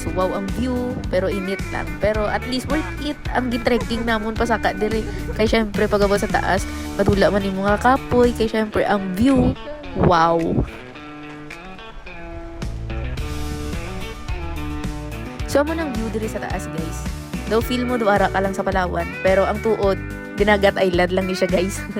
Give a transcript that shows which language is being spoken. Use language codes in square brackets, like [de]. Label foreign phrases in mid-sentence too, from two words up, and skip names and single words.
[hil] Wow ang view, pero init lang. Pero at least [en] worth it [hil] ang gitrekking namon pasaka diri. Kay syempre pagabot sa taas, madula man yung mga kapoy. Kay syempre ang view, wow. So mo nang view diri sa taas guys. Daw feel mo duara ka lang sa Palawan, pero ang tuod, dinagat island lang ni siya guys.